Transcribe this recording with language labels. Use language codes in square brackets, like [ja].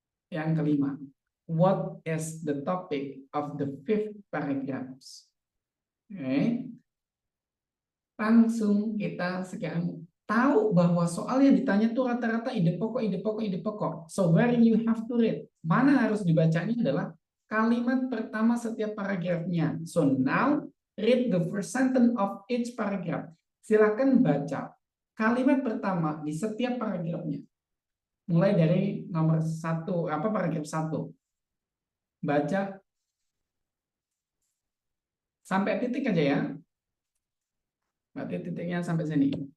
[id] Yang kelima, [en] what is the topic of the fifth paragraphs? Okay. [id] Langsung kita sekarang tahu bahwa soal yang ditanya itu rata-rata ide pokok, ide pokok, ide pokok. [en] So where you have to read. [id] Mana harus dibacanya adalah kalimat pertama setiap paragrafnya. [en] So now read the first sentence of each paragraph. [id] Silakan baca kalimat pertama di setiap paragrafnya. Mulai dari nomor 1, paragraf 1. Baca sampai titik aja ya. Berarti titiknya sampai sini.